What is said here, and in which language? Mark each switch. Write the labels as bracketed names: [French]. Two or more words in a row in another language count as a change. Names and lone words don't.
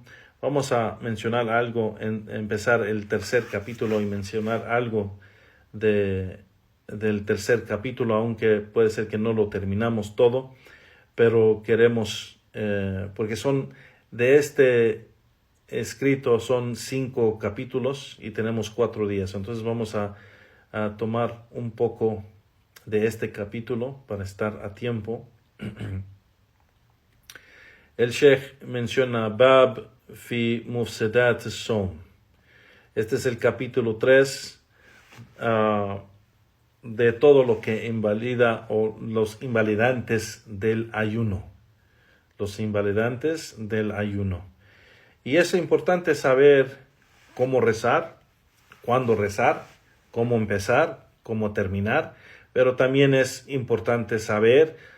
[Spanish] Vamos a mencionar algo, empezar el tercer capítulo y mencionar algo del tercer capítulo, aunque puede ser que no lo terminamos todo, pero queremos, porque de este escrito son 5 capítulos y tenemos 4 días, entonces vamos a tomar un poco de este capítulo para estar a tiempo. El Sheikh menciona [Arabic] باب في مفسدات الصوم. [Spanish] Este es el capítulo 3 de todo lo que invalida, o los invalidantes del ayuno. Los invalidantes del ayuno. Y es importante saber cómo rezar, cuándo rezar, cómo empezar, cómo terminar, pero también es importante saber